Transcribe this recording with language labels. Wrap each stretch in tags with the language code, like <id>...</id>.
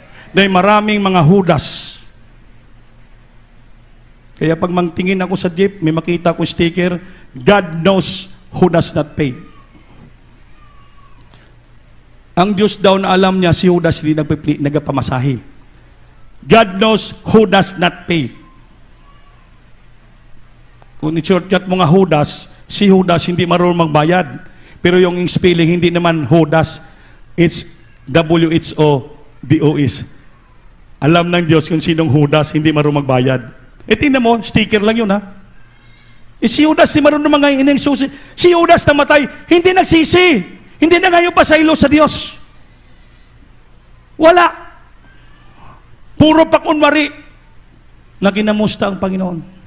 <tl>Dahil maraming mga Judas. Kaya pag mangtingin ako sa jeep, may makita ko sticker,</tl> <en>God knows who does not pay.</en> <tl>Ang Diyos daw na alam niya, si Judas hindi nagpamasahe.</tl> <en>God knows who does not pay.</en> <tl>Kung i-shortcut mo nga Judas, si Judas hindi marunong magbayad. Pero yung spelling, hindi naman Judas, it's W-H-O-D-O-S. Alam ng Diyos kung sinong Judas, hindi marunong magbayad. Tingnan mo, sticker lang yun si Judas, hindi marunong mga ineng susi. Si Judas namatay, hindi nagsisi. Hindi na ngayon pasaylo sa Diyos. Wala. Puro pa kunwari na ginamusta ang Panginoon.</tl>